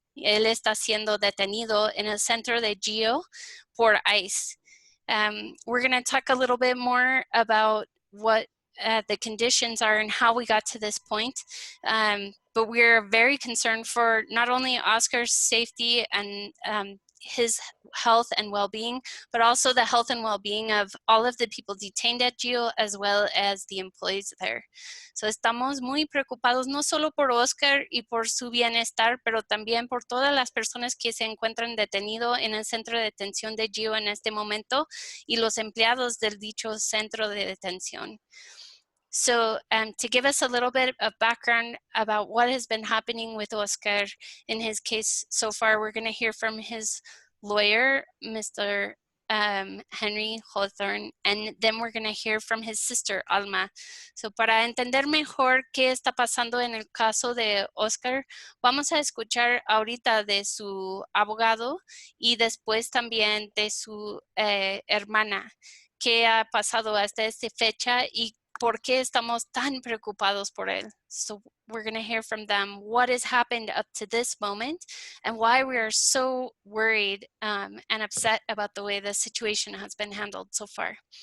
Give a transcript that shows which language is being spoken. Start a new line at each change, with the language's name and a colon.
Spanish: Él está siendo detenido en el centro de Geo por ICE.
English: We're going to talk a little bit more about what the conditions are and how we got to this point. But we're very concerned for not only Oscar's safety and his health and well-being, but also the health and well-being of all of the people detained at Geo as well as the employees there.
Spanish: So estamos muy preocupados no solo por Oscar y por su bienestar, pero también por todas las personas que se encuentran detenidos en el centro de detención de Geo en este momento y los empleados del dicho centro de detención.
English: So to give us a little bit of background about what has been happening with Oscar in his case so far, we're going to hear from his lawyer, Mr. Henry Hawthorne, and then we're going to hear from his sister, Alma.
Spanish: So para entender mejor qué está pasando en el caso de Oscar, vamos a escuchar ahorita de su abogado y después también de su hermana, qué ha pasado hasta esta fecha y por qué estamos tan preocupados por él.
English: So we're going to hear from them what has happened up to this moment and why we are so worried and upset about the way the situation has been handled so far.